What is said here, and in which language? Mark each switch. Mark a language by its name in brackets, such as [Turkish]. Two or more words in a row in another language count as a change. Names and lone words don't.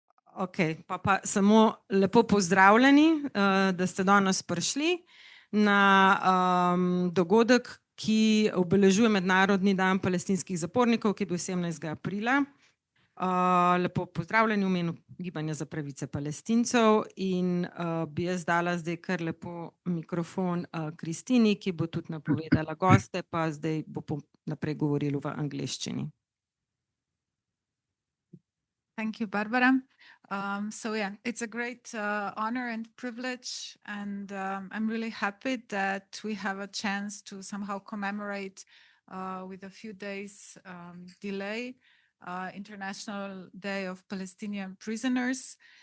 [Slovenian] Ok, pa samo lepo pozdravljeni, da ste danes prišli na dogodek, ki obeležuje Mednarodni dan palestinskih zapornikov, ki je bil 17. aprila. Lepo pozdravljeni v imenu Gibanja za pravice Palestincev in bi jaz dala zdaj kar lepo mikrofon Kristini, ki bo tudi napovedala goste, pa zdaj bo naprej govorila v angleščini. [English] Thank you, Barbara. So yeah, it's a great honor and privilege, and I'm really happy that we have a chance to somehow commemorate with a few days delay International Day of Palestinian Prisoners.